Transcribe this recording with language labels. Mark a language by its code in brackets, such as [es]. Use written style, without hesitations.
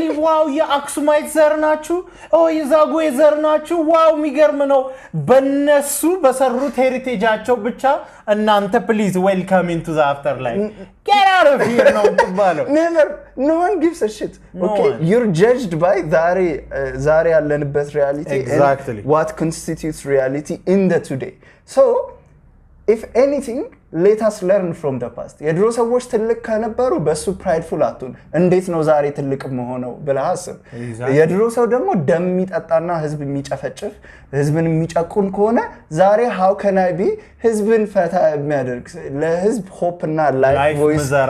[am] ዋው የአክሱማይት ዘር ናችሁ የዛጉዌ ዘር ናችሁ ዋው የሚገርም ነው በነሱ በሰሩት ሄሪቴጃቸው ብቻ እናንተ [en] please welcome into the afterlife get out of here [am] ነው ተባለው [en] never no one gives a shit okay you're judged by [am] ዛሬ ያለንበት [en] reality exactly. and what constitutes reality in the today so if anything let us learn from the past [am] የድሮ ሰዎች ትልቅ ከነበሩ በሱ prideful አትሁን እንዴት ነው ዛሬ ትልቅ መሆነው ብለህ አስብ የድሮ ሰው ደግሞ ደም የሚጠጣና ህዝብ የሚጨፈጭፍ ህዝብን የሚጨቁን ከሆነ ዛሬ [en] how can I be [am] ህዝብን ፈታ የሚያደርግ ለህዝብ hope እና life voice